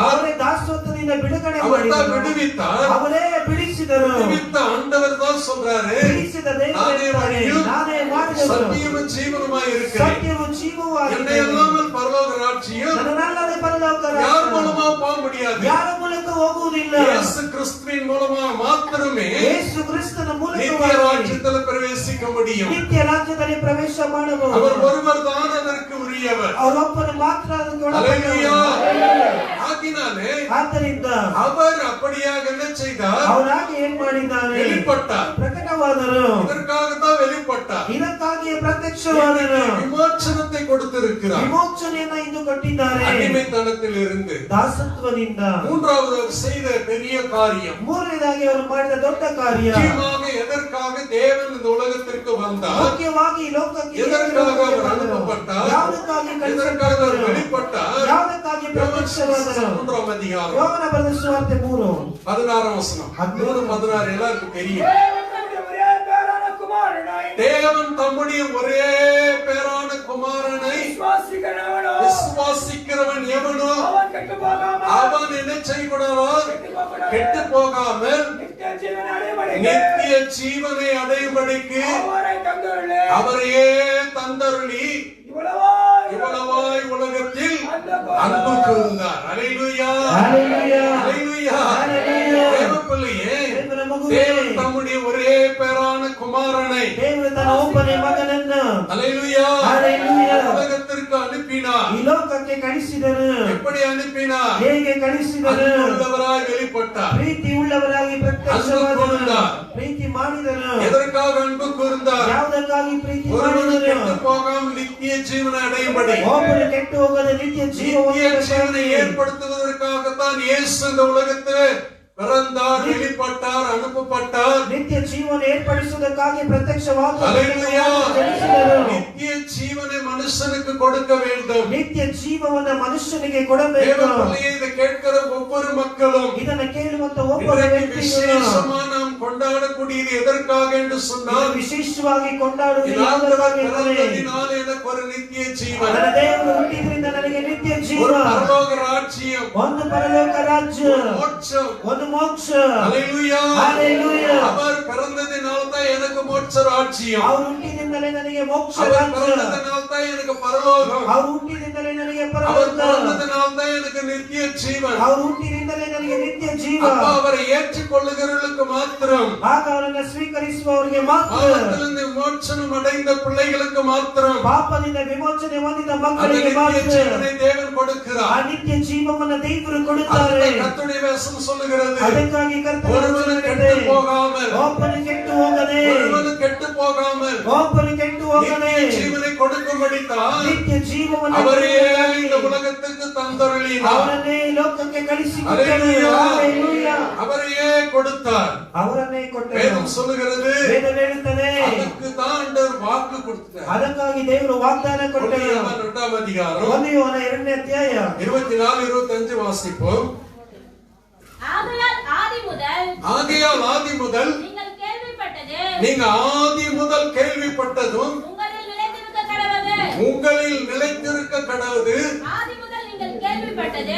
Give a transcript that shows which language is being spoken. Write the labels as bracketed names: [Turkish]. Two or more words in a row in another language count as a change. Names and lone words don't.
[Kannada] ಅವರೇ ದಾಸತ್ವದಿಂದ ಬಿಡುಗಡೆ [Tamil] அவர்தான் [Kannada] ಮಾಡಿದರು. [Tamil] விடுவித்தார். [Kannada] ಅವರೇ ಬಿಡಿಸಿದರು. [Tamil] விடுவித்த ஆண்டவர் தான் சொல்றாரு, [Kannada] ಬಿಡಿಸಿದ ದೇವರು [Tamil] நானே [Kannada] ಹೇಳ್ತಾರೆ, [Tamil] வழியும் [Kannada] ನಾನೇ ಮಾರ್ಗವು [Tamil] சத்தியமும் ஜீவனுமாய் இருக்கிறேன். [Kannada] ಸತ್ಯವೂ ಜೀವವೂ [Tamil] என்னை [Kannada] ಆಗಿದ್ದೇನೆ. [Tamil] அல்லாமல் பரலோக ராஜ்யம் [Kannada] ನನ್ನಲ್ಲದೆ ಪರಲೋಕ [Tamil] யார் [Kannada] ರಾಜ್ಯ [Tamil] மூலமா போக முடியாது. [Kannada] ಯಾರ ಮೂಲಕ ಹೋಗುವುದಿಲ್ಲ. [Tamil] இயேசு கிறிஸ்துவின் மூலமா மாத்திரமே [Kannada] ಯೇಸು ಕ್ರಿಸ್ತನ [Tamil] நித்திய [Kannada] ಮೂಲಕವಾಗಿ [Tamil] ராஜ்யத்தில் பிரவேசிக்க முடியும். [Kannada] ನಿತ್ಯ ರಾಜ್ಯದಲ್ಲಿ ಪ್ರವೇಶ ಮಾಡಬಹುದು. [Tamil] அவர் ஒருவர் தான் அதற்கு உரியவர். [Kannada] ಅವರೊಬ್ಬರು ಮಾತ್ರ ಅದಕ್ಕೆ [Tamil] ஹalleluya. [Kannada] ಒಳಪಟ್ಟವರು. [Tamil] ஆகினாலே [Kannada] ಆದ್ದರಿಂದ [Tamil] அவர் அப்படியாக என்ன செய்தார்? [Kannada] ಅವರಾಗಿ ಏನ್ ಮಾಡಿದ್ದಾರೆ? [Tamil] வெளிப்பட்டார். [Kannada] ಪ್ರಕಟವಾದರು. [Tamil] இதற்காகத்தான் வெளிப்பட்டார். [Kannada] ಇದಕ್ಕಾಗಿ ಪ್ರತ್ಯಕ್ಷವಾದರು. [Tamil] விமோச்சனத்தை கொடுத்திருக்கிறார். [Kannada] ವಿಮೋಚನೆಯನ್ನ ಇಂದು ಕೊಟ್ಟಿದ್ದಾರೆ. [Tamil] அடிமைத்தனத்தில் இருந்து [Kannada] ದಾಸತ್ವದಿಂದ. [Tamil] மூன்றாவது அவர் செய்த பெரிய காரியம், [Kannada] ಮೂರನೇದಾಗಿ ಅವರು ಮಾಡಿದ ದೊಡ್ಡ ಕಾರ್ಯ, [Tamil] முக்கியமாக எதற்காக தேவன் இந்த உலகத்திற்கு வந்தார், [Kannada] ಮುಖ್ಯವಾಗಿ ಈ ಲೋಕಕ್ಕೆ [Tamil] எதற்காக அவர் அனுப்பப்பட்டார், [Kannada] ಯಾವುದಕ್ಕಾಗಿ [Tamil] எதற்காக அவர் [Kannada] ಕಳಿಸಲ್ಪಟ್ಟರು, [Tamil] வெளிப்பட்டார். [Kannada] ಯಾವುದಕ್ಕಾಗಿ ಪ್ರತ್ಯಕ್ಷವಾದರು. [Tamil] 3ஆம் அதிகாரம் [Kannada] ಯೋಹನ ಬರೆದ ಸುವಾರ್ತೆ 3 [Tamil] 16 வசனம். 3:16 எல்லாருக்கும் தெரியும். தேவன் தம்முடைய ஒரே பேரான குமாரனை விசுவாசிக்கிறவன் எவனோ அவன் என்ன செய்யக்கூடாது? கெட்டு போகாமல் நித்திய ஜீவனை அடையும்படிக்கு அவரையே தந்தருளி இவ்வளவாய் உலகத்தில் அன்பு கூர்ந்தார். ஹalleluya. ஹalleluya. ஹalleluya. ஹalleluya. தேவப்பிள்ளையே, [Kannada] ದೇವರ ಮಗುವೇ, [Tamil] தேவன் தம்முடைய ஒரே பேரான குமாரனை [Kannada] ದೇವರು ತನ್ನ ಒಬ್ಬನೇ ಮಗನನ್ನು [Tamil] ஹalleluya ஹalleluya உலகத்திற்கு அனுப்பினார். [Kannada] ಈ ಲೋಕಕ್ಕೆ ಕಳಿಸಿದರು. [Tamil] எப்படி அனுப்பினார்? [Kannada] ಹೇಗೆ ಕಳಿಸಿದರು? [Tamil] அன்புள்ளவராய் வெளிப்பட்டார். [Kannada] ಪ್ರೀತಿ ಉಳ್ಳವರಾಗಿ ಪ್ರತ್ಯಕ್ಷವಾದರು. ಪ್ರೀತಿ ಮಾಡಿದರು. [Tamil] எதற்காக அன்பு கூர்ந்தார்? [Kannada] ಯಾವುದಕ್ಕಾಗಿ ಪ್ರೀತಿ [Tamil] ஒருவன் [Kannada] ಮಾಡಿದರು? [Tamil] கெட்டு போகாமல் நித்திய ஜீவனை அடையும்படி, [Kannada] ಒಬ್ಬರು ಕೆಟ್ಟು ಹೋಗದ ನಿತ್ಯ [Tamil] நித்திய ஜீவனை [Kannada] ಜೀವವನ್ನು [Tamil] ஏற்படுத்துவதற்காகத்தான் இயேசு இந்த உலகத்தில் பிறந்தார், வெளிப்பட்டார், அனுப்பப்பட்டார். [Kannada] ನಿತ್ಯ ಜೀವನ ಏರ್ಪಡಿಸುವುದಕ್ಕಾಗಿ ಪ್ರತ್ಯಕ್ಷವಾದ [Tamil] ஹalleluya. [Kannada] ಜನಿಸಿದರು. [Tamil] நித்திய ஜீவனை மனுஷனுக்கு கொடுக்க வேண்டும். [Kannada] ನಿತ್ಯ ಜೀವವನ್ನ ಮನುಷ್ಯನಿಗೆ ಕೊಡಬೇಕು. [Tamil] தேவப்பிள்ளையை இதை கேட்கிற ஒவ்வொரு மக்களும் [Kannada] ಇದನ್ನ ಕೇಳುವಂತ ಒಬ್ಬ [Tamil] இன்றைக்கு [Kannada] ವ್ಯಕ್ತಿಗಳು [Tamil] விசேஷமா நாம் கொண்டாட கொண்டாடக்கூடியது எதற்காக என்று சொன்னால் [Kannada] ವಿಶೇಷವಾಗಿ ಕೊಂಡಾಡುವುದು [Tamil] இந்த ஆண்டவர் [Kannada] ಯಾವುದಕ್ಕಾಗಿ [Tamil] பிறந்ததினால் எனக்கு ஒரு நித்திய ஜீவன், [Kannada] ನನ್ನ ದೇವರು ಹುಟ್ಟಿದ್ರಿಂದ ನನಗೆ ನಿತ್ಯ [Tamil] ஒரு [Kannada] ಜೀವ, [Tamil] பரலோக ராஜ்யம், [Kannada] ಒಂದು ಪರಲೋಕ ರಾಜ್ಯ, [Tamil] ஒரு மோட்சம். [Kannada] ಒಂದು ಮೋಕ್ಷ. [Tamil] ஹல்லேலூயா. ஹalleluya. அவர் பிறந்ததினால் தான் எனக்கு மோட்ச ராஜ்யம், [Kannada] ಅವರು ಹುಟ್ಟಿದಿಂದಲೇ ನನಗೆ ಮೋಕ್ಷ [Tamil] அவர் [Kannada] ರಾಜ್ಯ, [Tamil] பிறந்ததினால் தான் எனக்கு பரலோகம், [Kannada] ಅವರು ಹುಟ್ಟಿದಿಂದಲೇ ನನಗೆ [Tamil] அவர் [Kannada] ಪರಲೋಕ, [Tamil] பிறந்ததினால் தான் எனக்கு நித்திய ஜீவன். [Kannada] ಅವರು ಹುಟ್ಟಿದಿಂದಲೇ ನನಗೆ ನಿತ್ಯ ಜೀವ. [Tamil] அப்பா அவரை ஏற்றுக்கொள்ளுகிறவர்களுக்கு மாத்திரம், [Kannada] ಆಗ ಅವರನ್ನು ಸ್ವೀಕರಿಸುವವರಿಗೆ ಮಾತ್ರ, [Tamil] பாவத்திலிருந்து விமோசனம் அடைந்த பிள்ளைகளுக்கு மாத்திரம் [Kannada] ಪಾಪದಿಂದ ವಿಮೋಚನೆ ಹೊಂದಿದ [Tamil] அந்த [Kannada] ಮಕ್ಕಳಿಗೆ [Tamil] நித்திய [Kannada] ಮಾತ್ರ [Tamil] ஜீவனை தேவன் [Kannada] ಆ [Tamil] கொடுக்கிறார். [Kannada] ನಿತ್ಯ ಜೀವವನ್ನು ದೇವರು ಕೊಡುತ್ತಾರೆ. [Tamil] அதுதான் கர்த்தருடைய வேதம் சொல்லுகிறது. [Kannada] ಅದಕ್ಕಾಗಿ ಕರ್ತನ [Tamil] ஒருவனு [Kannada] ವಚನ [Tamil] கெட்டு [Kannada] ಹೇಳಿದೆ, [Tamil] போகாமல், [Kannada] ಒಬ್ಬನು ಕೆಟ್ಟು ಹೋಗದೆ, [Tamil] ஒருவனு கெட்டு போகாமல் [Kannada] ಒಬ್ಬನು ಕೆಟ್ಟು ಹೋಗದೆ, [Tamil] நித்திய ஜீவனை கொடுக்கும்படித்தான் [Kannada] ನಿತ್ಯ ಜೀವವನ್ನು [Tamil] அவரே [Kannada] ಕೊಡುವುದಕ್ಕಾಗಿ [Tamil] இந்த உலகத்துக்கு தந்தருளினார். [Kannada] ಅವರನ್ನೇ ಲೋಕಕ್ಕೆ ಕಳಿಸಿಕೊಟ್ಟನು. [Tamil] ஹல்லேலூயா. [Kannada] ಹಲ್ಲೆಲೂಯಾ. [Tamil] அவரையே கொடுத்தார். [Kannada] ಅವರನ್ನೇ ಕೊಟ್ಟನು. [Tamil] வேதம் சொல்லுகிறது [Kannada] ವೇದ ಹೇಳುತ್ತದೆ, [Tamil] அதுக்கு தான் ஆண்டவர் வாக்கு கொடுத்தார். [Kannada] ಅದಕ್ಕಾಗಿ ದೇವರು ವಾಗ್ದಾನ ಕೊಟ್ಟನು. [Tamil] யோவான் 2ஆம் அதிகாரம் [Kannada] 1 ಯೋಹನ 2ನೇ ಅಧ್ಯಾಯ [Tamil] 24 25 வாசிப்போம். ஆகையால் ஆதி முதல் ஆகையால் ஆதி முதல் நீங்கள் கேள்விப்பட்டது நீங்க ஆதி முதல் கேள்விப்பட்டதும் உங்களில் நிலைத்திருக்க கடவது. உங்களில் நிலைத்திருக்க கடவுது. ஆதி முதல் நீங்கள் கேள்விப்பட்டது